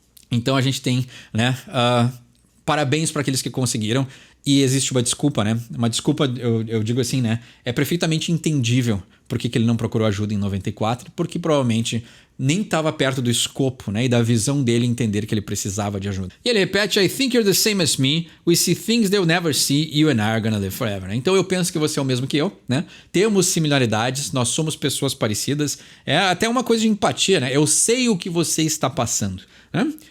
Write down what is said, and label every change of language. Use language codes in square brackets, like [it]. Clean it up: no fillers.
[pt] Então a gente tem, né, parabéns para aqueles que conseguiram. E existe uma desculpa, né? Uma desculpa, eu digo assim, né? É perfeitamente entendível por que ele não procurou ajuda em 94, porque provavelmente nem estava perto do escopo, né? E da visão dele entender que ele precisava de ajuda. E ele repete, [en] I think you're the same as me. We see things they'll never see. You and I are gonna live forever. [pt] Então eu penso que você é o mesmo que eu, né? Temos similaridades, nós somos pessoas parecidas. É até uma coisa de empatia, né? Eu sei o que você está passando, né?